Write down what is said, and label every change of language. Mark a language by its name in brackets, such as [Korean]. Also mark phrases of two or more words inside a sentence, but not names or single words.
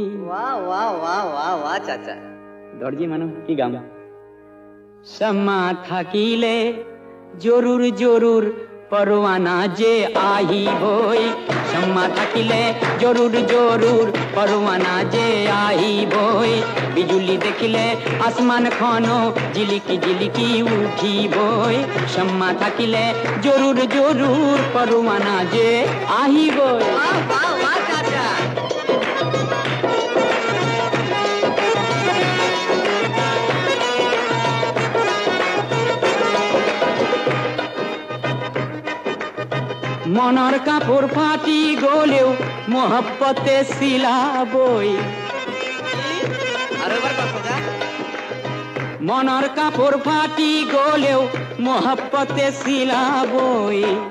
[Hindi] वाह वाह वाह वाह वाह चाचा [Assamese] দৰ্জি মানুহ কি গাম শ্যামা থাকিলে জৰুৰ জৰুৰ পৰৱানা যে আহিবই শ্যামা থাকিলে জৰুৰ জৰুৰ পৰৱানা যে আহিবই বিজুলি দেখিলে আসমানখনো জিলিকি জিলিকি উঠিবই শ্যামা থাকিলে জৰুৰ জৰুৰ পৰৱানা যে আহিবই [Hindi] वाह वाह वाह चाचा [Assamese] মনৰ কাপোৰ ফাটি গলেও মহব্বতে চিলাবই মনৰ কাপোৰ ফাটি গলেও মহব্বতে চিলাবই